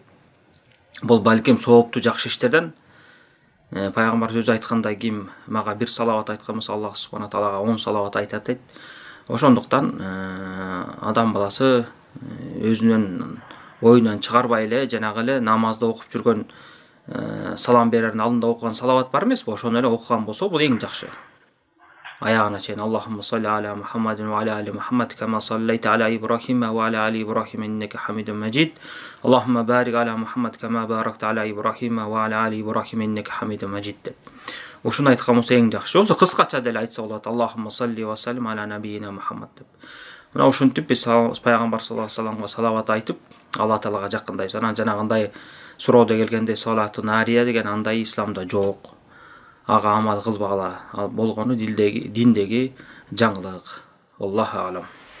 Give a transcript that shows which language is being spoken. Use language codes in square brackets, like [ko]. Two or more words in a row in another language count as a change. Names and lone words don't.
[ky] Бул балким сооптуу жакшы иштерден. Пайгамбар өзү айткандай, ким мага бир салават айткан болсо, Аллах субхана таалага 10 салават айтат дейт. Ошондуктан адам баласы өзүнүн оюнан чыгарбай эле жанагы эле намазда окуп жүргөн салам берердин алдында окуган салават бар эмеспи? Ошону эле окуган болсо, бул эң жакшы. Аягына чейин [ar] اللهم صل على محمد وعلى آل محمد كما صليت على إبراهيم وعلى آل إبراهيم إنك حميد مجيد. اللهم بارك على محمد كما باركت على إبراهيم وعلى آل إبراهيم إنك حميد مجيد деп. [ky] Ушуну айткан болсо эң жакшы. Болсо кыскача деле айтса болот. [ar] اللهم صل وسلم على نبينا محمد деп. [ky] Мына ушинтип биз пайгамбар [ar] صلى الله عليه وسلم [ky] салават айтып, Алла таалага жакындайбыз. Анан жанагындай суроодо келгенде [ar] صلاة نارية [ky] деген андай исламда жок. Ага амал кылбагыла болгону диндеги жаңылык. [ar] الله أعلم.